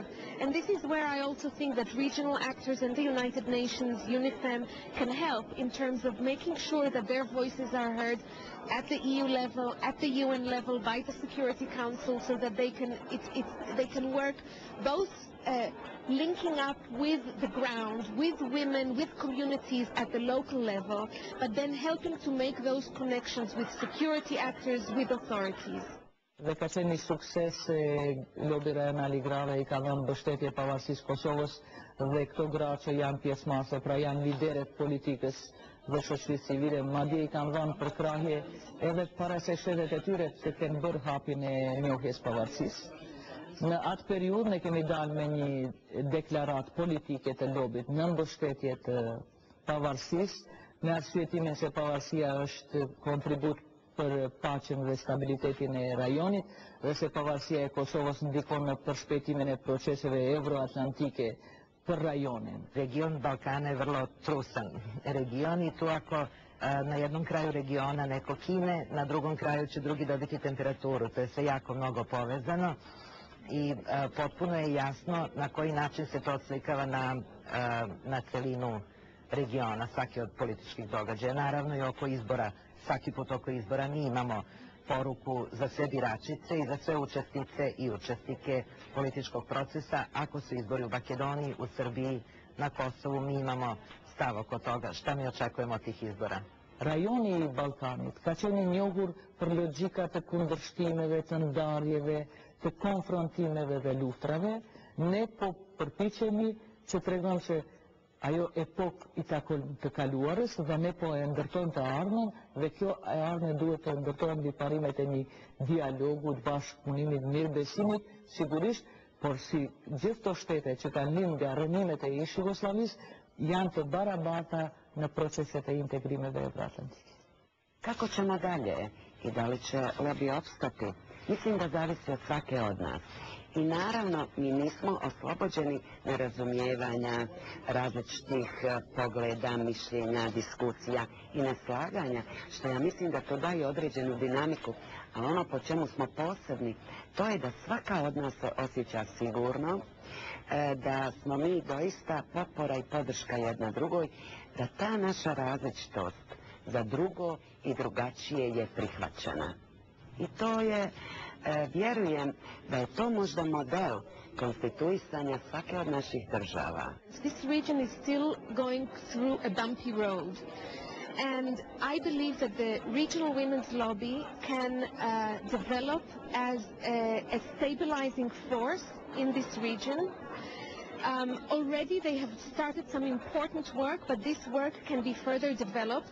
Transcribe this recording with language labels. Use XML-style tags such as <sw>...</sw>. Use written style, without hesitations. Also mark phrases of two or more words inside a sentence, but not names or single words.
<en>And this is where I also think that regional actors and the United Nations, UNIFEM, can help in terms of making sure that their voices are heard at the EU level, at the UN level, by the Security Council, so that they can work both linking up with the ground, with women, with communities at the local level, but then helping to make those connections with security actors, with authorities.</en> <sq>Dhe ka qenë një sukses se lobi rajonal I grave I ka dhënë mbështetje pavarësisë Kosovës dhe këto gra që janë pjesëmarrëse, pra janë lideret politikës dhe shoqërisë civile, madje I kanë dhënë përkrahje edhe para se shtetet e tyre të kenë bërë hapjen e njohjes pavarësisë. Në atë periudhë ne kemi dalë me një deklarat politike të lobit në mbështetje të pavarësisë, me arsyetimin se pavarësia është kontribut për paqen dhe stabilitetin e rajonit dhe se pavarësia e Kosovës ndikon në përshpejtimin e proceseve euroatlantike për rajonin.</sq> <sr>Region Balkana je vrlo trusan region I tu ako na jednom kraju regiona neko kine, na drugom kraju će drugi dobiti temperaturu. To je sve jako mnogo povezano I potpuno je jasno na koji način se to odslikava na celinu regiona, svaki od političkih događaja. Naravno I oko izbora, svaki put oko izbora mi imamo poruku za sve biračice I za sve učesnice I učesnike političkog procesa. Ako su izbori u Makedoniji, u Srbiji, na Kosovu, mi imamo stav oko toga šta mi očekujemo od tih izbora.</sr> <sq>Rajoni I Balkanit ka qenë I njohur për logjika të kundërshtimeve, të ndarjeve, të konfrontimeve dhe luftrave, ne po përpiqemi që tregon që ajo epok I të kaluarës dhe ne po e ndërtojmë të ardhmen dhe kjo e ardhme duhet të ndërtojmë mbi parimet e një dialogu, të bashkëpunimit, mirëbesimit, sigurisht, por si gjithë to shtete që kanë lind nga rënimet e ish Jugosllavisë janë të barabarta në proceset e integrimeve euroatlantike.</sq> <bs>Kako ćemo dalje I da li će lobby opstati? Mislim da zavisi od svake od nas. I naravno, mi nismo oslobođeni nerazumijevanja, različitih pogleda, mišljenja, diskusija I neslaganja, što ja mislim da to daje određenu dinamiku. Ali ono po čemu smo posebni, to je da svaka od nas se osjeća sigurno, da smo mi doista potpora I podrška jedna drugoj, da ta naša različitost za drugo I drugačije je prihvaćena. I to je, vjerujem da je to možda model konstituisanja svake od naših država.</bs> <en>This region is still going through a bumpy road. And I believe that the regional women's lobby can develop as a stabilizing force in this region. Already they have started some important work, but this work can be further developed.</en>